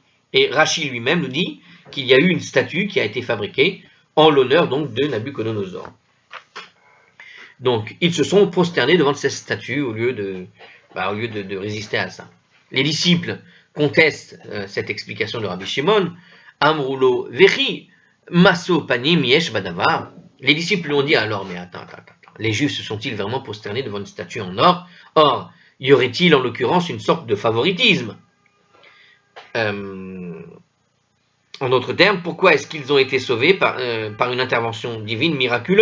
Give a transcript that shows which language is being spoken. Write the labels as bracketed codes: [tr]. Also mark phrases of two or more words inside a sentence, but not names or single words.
[fr] Et Rachi lui-même nous dit qu'il y a eu une statue qui a été fabriquée en l'honneur donc de Nabuchodonosor. Donc, ils se sont prosternés devant cette statue au lieu de résister à ça. Les disciples contestent cette explication de Rabbi Shimon. [he] אמרו לו וכי משוא פנים יש בדבר. [fr] Les disciples lui ont dit alors, mais attends. Les Juifs se sont-ils vraiment prosternés devant une statue en or? Or, y aurait-il en l'occurrence une sorte de favoritisme? En d'autres termes, pourquoi est-ce qu'ils ont été sauvés par une intervention divine miraculeuse?